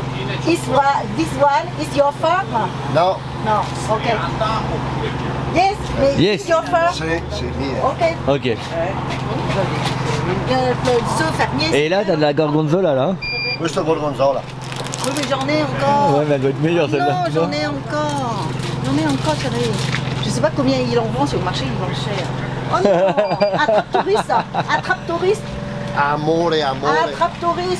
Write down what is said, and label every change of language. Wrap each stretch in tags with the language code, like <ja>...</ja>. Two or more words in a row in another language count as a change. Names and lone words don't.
<en>This one is your farm? No. No. Okay. Yes. Yes. Your first?</en> <fr>C'est bien. Ok. Ok. Ce fermier. Et là, t'as de la gorgonzola là.</fr> <it>Questo gorgonzola.</it> <fr>Oui, mais j'en ai encore. Ouais, mais elle doit être meilleure celle-là. Non, j'en ai encore. J'en ai encore, chérie. Je sais pas combien ils en vendent sur le marché, ils vendent cher. Oh non, attrape touriste ça. Attrape touriste.</fr> <it>Amore, amore.</it> <fr>Attrape touriste.</fr>